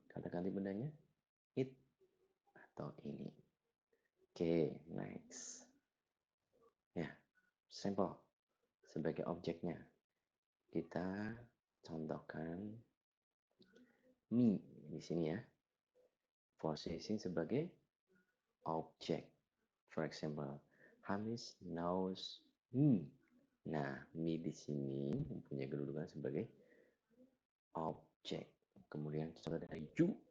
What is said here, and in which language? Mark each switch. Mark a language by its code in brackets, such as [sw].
[id] Kata ganti bendanya it atau ini. Oke, next. Ya, simple. Sebagai objeknya, kita contohkan me di sini ya. Posisi sebagai objek. [en] For example, Hamis knows me. [id] Nah, me di sini mempunyai kedudukan sebagai objek. Kemudian contoh dari you.